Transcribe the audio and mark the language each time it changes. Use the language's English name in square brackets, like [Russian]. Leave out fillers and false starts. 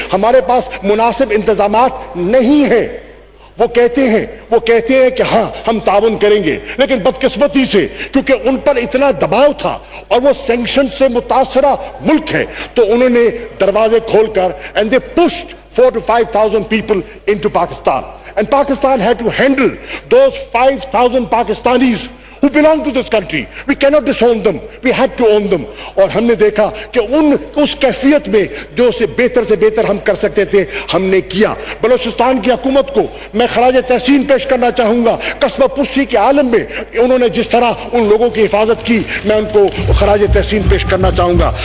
[Urdu] ہمارے پاس مناسب انتظامات نہیں ہیں. وہ کہتے ہیں کہ ہاں ہم تعاون کریں گے, لیکن بدقسمتی سے کیونکہ ان پر اتنا دباؤ تھا اور وہ سینکشن سے متاثرہ ملک ہے تو انہوں نے دروازے کھول کر [English] and they pushed 4,000 to 5,000 people into Pakistan, and Pakistan had to handle those 5,000 Pakistanis who belong to this country. We cannot disown them, we had to own them. [Urdu] اور ہم نے دیکھا کہ اس کیفیت میں جو سے بہتر ہم کر سکتے تھے ہم نے کیا. بلوچستان کی حکومت کو میں خراج تحسین پیش کرنا چاہوں گا. قصبہ پشتی کے عالم میں انہوں نے جس طرح ان لوگوں کی حفاظت کی, میں ان کو خراج تحسین پیش کرنا چاہوں گا.